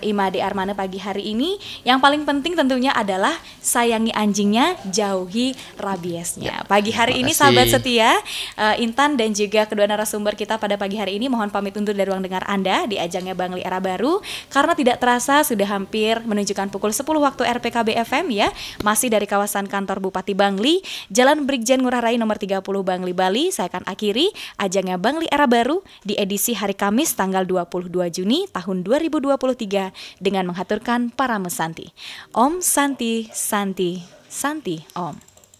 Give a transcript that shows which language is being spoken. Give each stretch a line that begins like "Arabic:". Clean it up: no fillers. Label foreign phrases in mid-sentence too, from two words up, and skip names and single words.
Indonesian: Imade Armane pagi hari ini. Yang paling penting tentunya adalah sayangi anjingnya, jauhi rabiesnya. Pagi hari ini sahabat setia, Intan dan juga kedua narasumber kita pada pagi hari ini mohon pamit undur dari ruang dengar Anda di ajangnya Bangli Era Baru, karena tidak terasa sudah hampir menunjukkan pukul 10 waktu RPKB FM ya. Masih dari kawasan kantor Bupati Bangli, Jalan Brigjen Ngurah Rai nomor 30 Bangli, Bali. Saya akan akhiri ajangnya Bangli Era Baru di edisi hari Kamis tanggal 22 Juni tahun 2023 dengan menghaturkan para mesanti.
Sanskrit: Om Santi Santi Santi Om.